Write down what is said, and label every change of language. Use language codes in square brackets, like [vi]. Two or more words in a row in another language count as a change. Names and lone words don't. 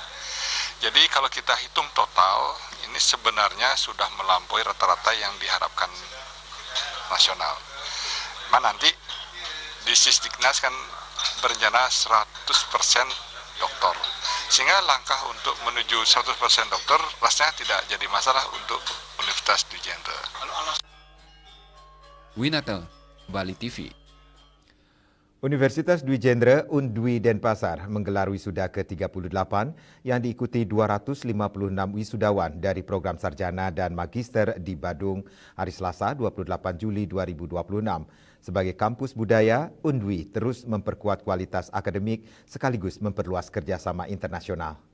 [id] Jadi kalau kita hitung total, ini sebenarnya sudah melampaui rata-rata yang diharapkan nasional. Nanti di Sisdiknas kan berencana 100% doktor. Sehingga langkah untuk menuju 100% dokter rasanya tidak jadi masalah untuk Universitas Dwi Jendra. Winata, Bali TV. Universitas Dwi Jendra Undwi Denpasar menggelar wisuda ke-38 yang diikuti 256 wisudawan dari program sarjana dan magister di Badung hari Selasa 28 Juli 2026. Sebagai kampus budaya, Undwi terus memperkuat kualitas akademik sekaligus memperluas kerjasama internasional.